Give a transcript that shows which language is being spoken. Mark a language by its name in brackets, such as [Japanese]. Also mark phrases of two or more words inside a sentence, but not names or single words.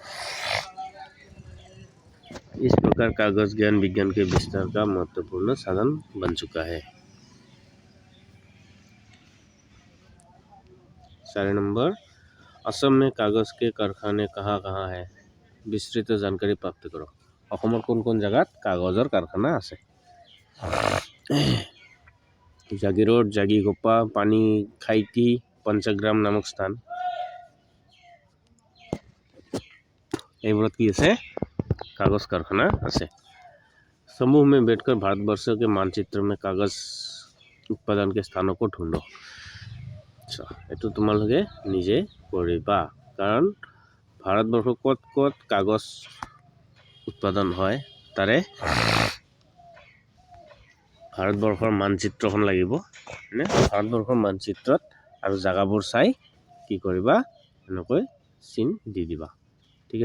[Hindi] इस प्रकार कागज ज्ञान विज्ञान के विस्तार का महत्वपूर्ण साधन बन चुका है 4 नंबर असम में कागज के कारखाने कहाँ कहाँ है विस्तृत जानकारी प्राप्त करो [Assamese] অসমৰ কোন কোন জায়গাত কাগজৰ কাৰখানা আছে [Hindi] জাগিৰোড জাগিগোপা পানী খাইটি पंचग्राम नामक स्थान [Assamese] এইবোৰত কি আছে [Hindi] कागज कारखाना আছে समूह में बैठकर भारतवर्ष के मानचित्र में कागज उत्पादन के स्थानों को ढूंढो अच्छा [Assamese] এইটো তোমালোকে নিজে কৰিবা কাৰণ ভাৰতবৰ্ষ ক'ত ক'ত কাগজ উৎপাদন হয় তাৰে ভাৰতবৰ্ষৰ মানচিত্ৰখন লাগিব মানে ভাৰতবৰ্ষৰ মানচিত্ৰত আৰু জাগাবোৰ চাই কি কৰিবা এনেকৈ চিন দি দিবা ঠিক